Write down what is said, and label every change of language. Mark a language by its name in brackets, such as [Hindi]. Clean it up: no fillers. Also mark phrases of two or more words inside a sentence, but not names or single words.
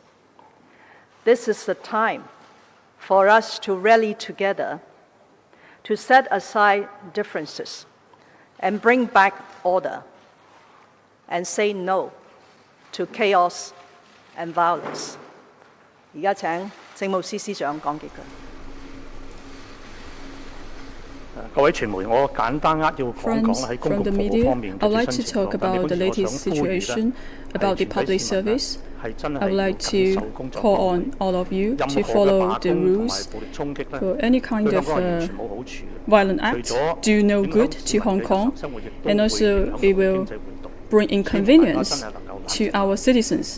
[English] This is the time for us to rally together, to set aside differences and bring back order and say no to chaos and violence. [Cantonese] 而家請政務司司長講幾句。各位傳媒，我簡單扼要講講喺公共服務方面嘅最新情況。但係本次我想呼籲 [English] about the public service. I would like to call on all of you to follow the rules. For any kind of violent act do no good to Hong Kong, and also it will bring inconvenience to our citizens.